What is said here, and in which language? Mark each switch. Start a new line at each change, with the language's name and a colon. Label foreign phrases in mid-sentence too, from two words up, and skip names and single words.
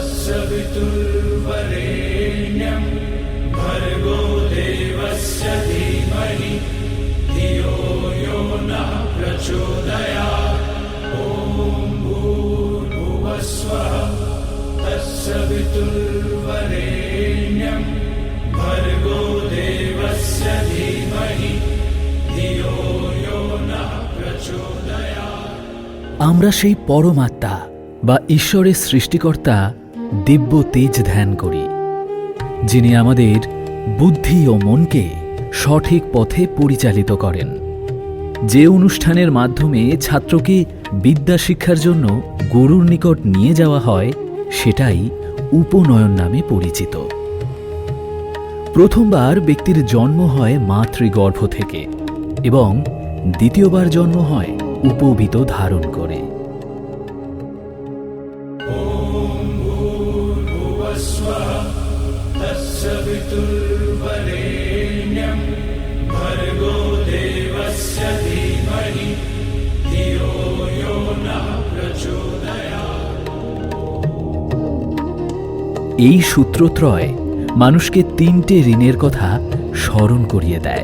Sanskrit: तत्सवितुर्वरेण्यं भर्गो देवस्य धीमहि धियो यो नः प्रचोदयात्। ॐ भूर्भुवस्वः तत्सवितुर्वरेण्यं भर्गो देवस्य धीमहि धियो यो नः प्रचोदयात्।
Bangla: আমরা সেই পরমাত্মা বা ঈশ্বরের সৃষ্টিকর্তা দিব্য তেজ ধ্যান করি, যিনি আমাদের বুদ্ধি ও মনকে সঠিক পথে পরিচালিত করেন। যে অনুষ্ঠানের মাধ্যমে ছাত্রকে বিদ্যা শিক্ষার জন্য গুরুর নিকট নিয়ে যাওয়া হয় সেটাই উপনয়ন নামে পরিচিত। প্রথমবার ব্যক্তির জন্ম হয় মাতৃগর্ভ থেকে এবং দ্বিতীয়বার জন্ম হয় উপবীত ধারণ করে।
Sanskrit: तत्सवितुर्वरेण्यं भर्गो देवस्य धीमहि धियो यो नः प्रचोदयात्।
Bangla: এই সূত্রত্রয় মানুষকে তিনটে ঋণের কথা স্মরণ করিয়ে দেয়।